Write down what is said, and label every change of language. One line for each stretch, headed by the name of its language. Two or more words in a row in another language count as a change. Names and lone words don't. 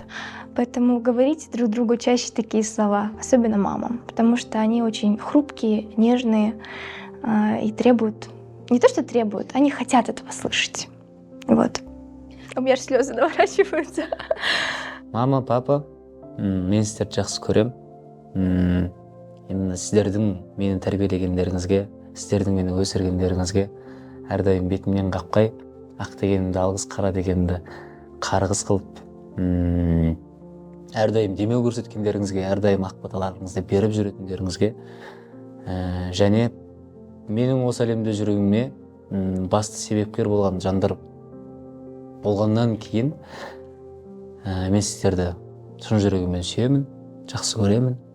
Russian: Поэтому говорите друг другу чаще такие слова, особенно мамам, потому что они очень хрупкие, нежные и требуют, не то что требуют, они хотят этого слышать. Вот. У меня аж слезы наворачиваются. Мама, папа,
Kazakh: мен сіздерді жақсы көрем. Именно сіздердің мені тәрбиелегендеріңізге, сіздердің мені өсіргендеріңізге әрдайым бетімнен қақпай, ақ дегенімді алғыс, қара дегенімді қарғыс қылып, әрдайым демеу көрсеткендеріңізге, әрдайым ақ баталарыңызды беріп жүретіндеріңізге, және менің осы әлемде жүруіме басты себепкер болған жандар болғаннан кейін мен сіздерді шын жүрегіммен сүйемін, жақсы көремін.